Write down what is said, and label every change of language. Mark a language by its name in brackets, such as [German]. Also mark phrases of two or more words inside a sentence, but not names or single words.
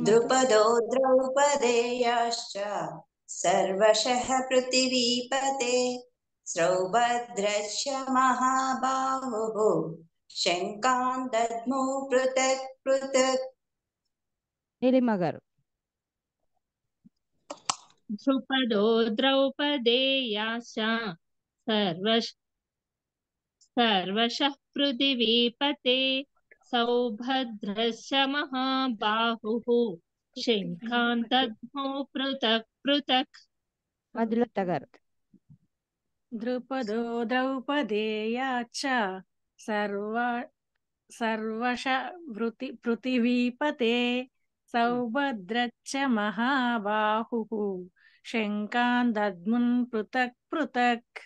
[Sanskrit] ద్రుపదో ద్రౌపదేయాశ్చ సర్వశః పృథివీపతే సౌభద్రశ్చ మహాబాహుః శంఖాన్ దద్ముః పృథక్ పృథక్. [Telugu] నీలిమ గారు. [Sanskrit] ద్రుపదో ద్రౌపదేయాశ్చ सर्वशः पृथिवीपते सौभद्रश्च महाबाहुः शङ्खान् दद्मो पृथक् पृथक्. [Telugu] మధులత గారు. [Sanskrit] ద్రుపదో ద్రౌపదేయాశ్చ సర్వశః పృథివీపతే సౌభద్రశ్చ మహాబాహుః శంఖాన్ దద్మున్ పృథక్ పృథక్.